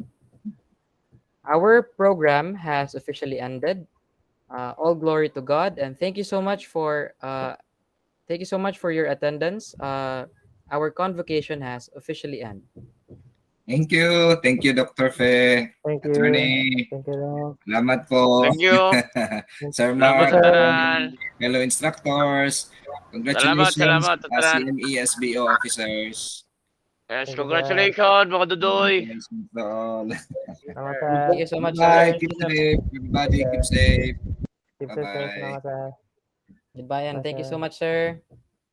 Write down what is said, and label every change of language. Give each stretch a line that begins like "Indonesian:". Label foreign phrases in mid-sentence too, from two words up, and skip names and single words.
English: Our program has officially ended. All glory to God, and thank you so much for your attendance. Our convocation has officially ended. Thank you. Thank you, Dr. Fe. Thank you. Attorney, Thank you daw.
Filipino: salamat po.
English: Thank you. Sir
Hiligaynon: Salamat
English: Mark,
Hiligaynon: sa
English: Sir.
Hiligaynon: tanan.
English: fellow instructors,
Hiligaynon: Salamat,
English: congratulations,
Hiligaynon: salamat sa tanan.
English: CME, SBO officers. Yes, Thank you, sir.
Hiligaynon: congratulations mga dudoy.
English: Congratulations to all.
Hiligaynon: Salamat, sir.
English: Thank you so much, Bye. sir. Keep safe. Everybody, keep safe. Keep safe, sir. Bye-bye.
Hiligaynon: Salamat, sir.
English: Goodbye, and Bye, thank you sir. so much, sir.